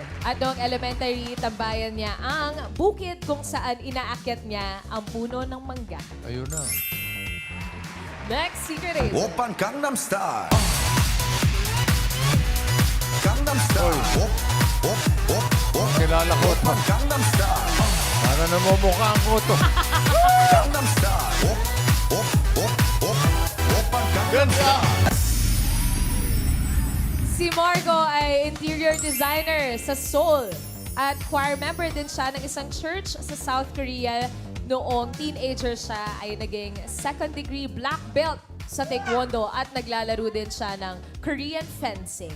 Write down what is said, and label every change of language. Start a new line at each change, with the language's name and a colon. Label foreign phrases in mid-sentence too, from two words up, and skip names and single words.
Filipino: At noong elementary, tambayan niya ang bukid kung saan inaakyat niya ang puno ng mangga. Ayun na.
English: Next, secret agent.
Korean: 오빤 강남스타일 강남스타일
Filipino: Kilala ko to.
Korean: 강남스타일
Filipino: Para namumukhaan ko to.
Korean: 강남스타일 오빤 강남스타일
Filipino: Si Margo ay
English: interior designer
Filipino: sa Seoul. At
English: choir member
Filipino: din siya ng isang church sa South Korea. Noong teenager siya ay naging
English: second degree black belt
Filipino: sa Taekwondo at naglalaro din siya ng
English: Korean fencing.